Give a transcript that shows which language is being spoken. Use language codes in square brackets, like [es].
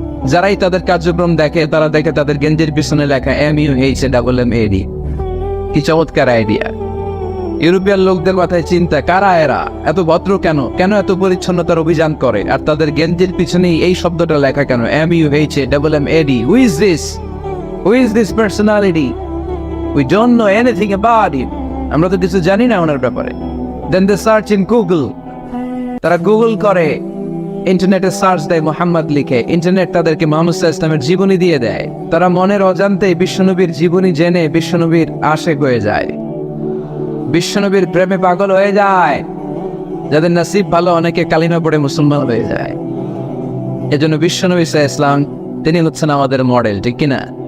[bn] যারাই তাদের কার্যক্রম দেখে, তারা দেখে তাদের গেঞ্জির পিছনে লেখা MUHAMMAD। কি চমৎকার আইডিয়া! ইউরোপিয়ান লোকদের মাথায় চিন্তা, কারা এরা, এত ভদ্র কেন, কেন এত পরিচ্ছন্নতার অভিযান করে, আর তাদের গেঞ্জির পিছনেই এই শব্দটা লেখা কেন, MUHAMMAD? [en] Who is this? Who is this personality? We don't know anything about it. [bn] আমরা তো কিছু জানি না ওনার ব্যাপারে। [en] Then they search in Google. [bn] তারা গুগল করে, ইন্টারনেটে সার্চ দেয়, মোহাম্মদ লিখে, ইন্টারনেট তাদেরকে মুহাম্মদ সাল্লাল্লাহু আলাইহি ওয়াসাল্লামের জীবনী দিয়ে দেয়। তারা মনের অজান্তেই বিশ্বনবীর জীবনী জেনে বিশ্বনবীর আশেক হয়ে যায়, বিশ্বনবীর প্রেমে পাগল হয়ে যায়। যাদের নসিব ভালো, অনেকে কালিমা পড়ে মুসলমান হয়ে যায়। এজন্য বিশ্বনবী সাল্লাল্লাহু আলাইহি ওয়াসাল্লাম তিনি হচ্ছেন আমাদের মডেল, ঠিক কিনা?